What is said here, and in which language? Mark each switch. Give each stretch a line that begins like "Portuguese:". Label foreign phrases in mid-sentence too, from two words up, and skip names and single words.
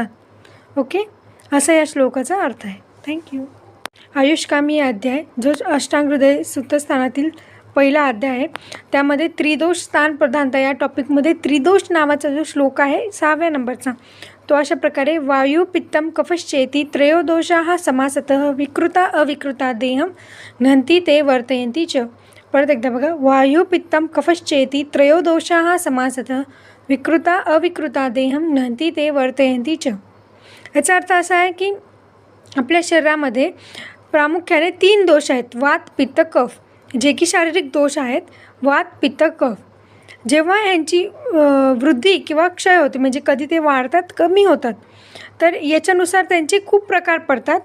Marathi: ओके, असा या श्लोकाचा अर्थ आहे. थँक्यू. आयुष्कामी अध्याय जो अष्टांगहृदय सूत्रस्थानातील पहिला अध्याय आहे. त्यामध्ये त्रिदोष स्थान प्रधानता या टॉपिकमध्ये त्रिदोष नावाचा जो श्लोक आहे 6व्या नंबरचा तो अशा प्रकारे
Sanskrit: वायू पित्तम कफश्चेती त्रयोदोषाः समासतः विकृता अविकृता देहम घ्नन्ति ते वर्तयन्ति च.
Marathi: परत एकदा बघा,
Sanskrit: वायू पित्तम कफश्चेती त्रयोदोषाः समासतः विकृता अविकृता देहम घ्नन्ति ते वर्तयन्ति च.
Marathi: याचा अर्थ असा आहे की आपल्या शरीरामध्ये प्रामुख्याने 3 दोष आहेत, वात पित्त कफ, जे की शारीरिक दोष आहेत. वात पित्त कफ जेव्हा यांची वृद्धी किंवा क्षय होते, म्हणजे कधी ते वाढतात कमी होतात, तर याच्यानुसार त्यांचे खूप प्रकार पडतात.